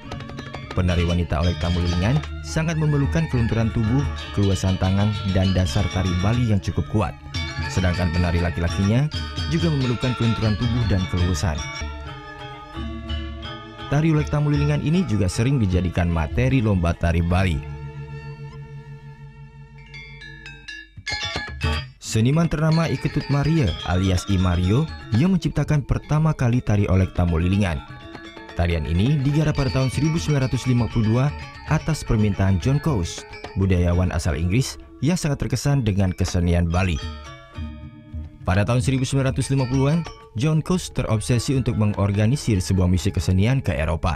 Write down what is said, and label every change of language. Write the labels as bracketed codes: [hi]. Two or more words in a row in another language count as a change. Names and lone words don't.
[id] Penari wanita Olek Tamu Lilingan sangat memerlukan kelunturan tubuh, keluasan tangan, dan dasar tari Bali yang cukup kuat. Sedangkan penari laki-lakinya juga memerlukan kelunturan tubuh dan keluasan. Tari Olek Tamu Lilingan ini juga sering dijadikan materi lomba tari Bali. Seniman ternama Iketut Maria alias I Mario yang menciptakan pertama kali tari Olek Tamu Lilingan. Tarian ini digarap pada tahun 1952 atas permintaan John Coase, budayawan asal Inggris yang sangat terkesan dengan kesenian Bali. Pada tahun 1950-an, John Coase terobsesi untuk mengorganisir sebuah misi kesenian ke Eropa.